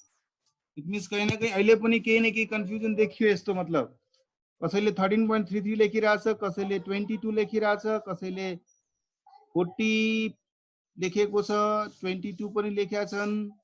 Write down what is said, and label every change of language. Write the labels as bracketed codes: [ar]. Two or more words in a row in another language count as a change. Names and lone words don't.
[en] it means [hi] कहीं ना कहीं [ne] अहिले पनि केही न केही कन्फ्युजन देखियो यस्तो। मतलब कसैले 13.33 लेखिरहेछ, कसैले 22 लेखिरहेछ, कसैले 40 लेखेको छ, 22 पनि लेखेका छन्।